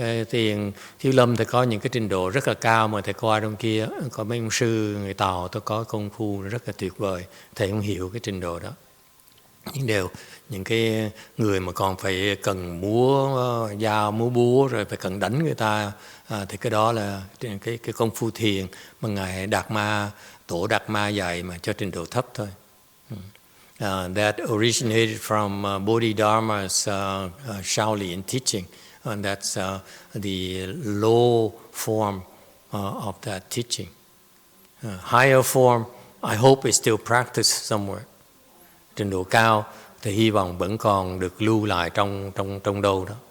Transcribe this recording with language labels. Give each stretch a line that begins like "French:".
Vietnamese: Thiền Thiếu Lâm thì có những cái trình độ rất là cao, mà thầy coi trong kia có mấy ông sư người Tàu tôi có công phu rất là tuyệt vời, thầy không hiểu cái trình độ đó. Nhưng những cái người mà còn phải cần múa dao múa búa rồi phải cần đánh người ta, thì cái đó là cái công phu thiền mà ngài tổ Đạt Ma dạy mà cho trình độ thấp thôi.
English: That originated from Bodhidharma's Shaolin teaching, and that's the low form of that teaching. Higher form, I hope is still practiced somewhere.
Vietnamese: Trình độ cao thì hy vọng vẫn còn được lưu lại trong đâu đó.